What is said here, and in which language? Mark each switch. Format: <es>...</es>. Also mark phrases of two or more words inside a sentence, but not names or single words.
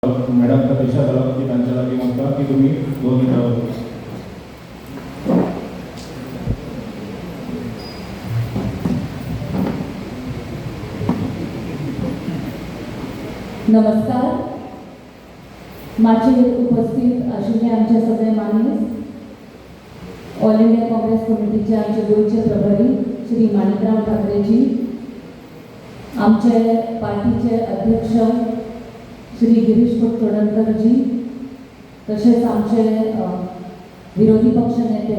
<mr>मॅडम प्रतीक्षा झाला की त्यांच्या जागी म्हणता की तुम्ही 2 मिनिटावर. नमस्कार.</mr> <kok>माझे उपस्थित आशिल्ले आमचे सगळे मान्य ऑल इंडिया काँग्रेस कमिटीचे आमचे गोयचे प्रभारी श्री माणिकराव ठाकरेजी, आमचे पार्टीचे अध्यक्ष श्री गिरीश चोडणकरजी, तसेच आमचे विरोधी पक्ष नेते</kok>